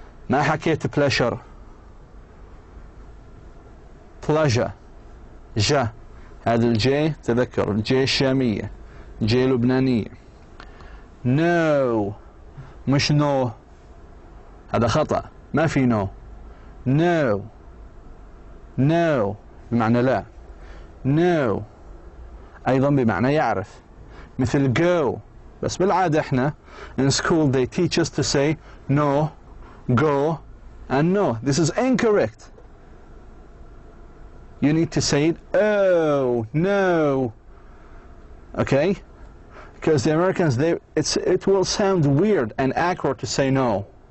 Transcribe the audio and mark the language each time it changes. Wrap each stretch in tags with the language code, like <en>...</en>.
<ar>ما حكيت pleasure.</ar> <en>pleasure. ج.</en> <ar>هذا الجي تذكر الجي الشامية، جي لبنانية. no مش no، هذا خطأ، ما في no. no no بمعنى لا. no أيضا بمعنى يعرف، مثل go. بس بالعادة احنا</ar> <en>in school they teach us to say no, go and no. This is incorrect. You need to say it oh, no. Okay? Because the Americans, it will sound weird and awkward to say no.</en>